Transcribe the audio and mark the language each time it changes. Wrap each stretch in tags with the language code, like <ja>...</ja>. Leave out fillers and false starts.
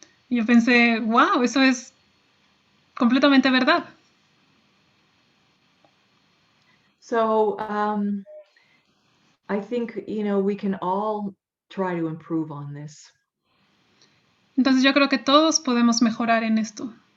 <es>Y yo pensé, wow, eso es completamente verdad.</es> <en>So I think, we can all try to improve on this.</en> <es>Entonces yo creo que todos podemos mejorar en esto.</es>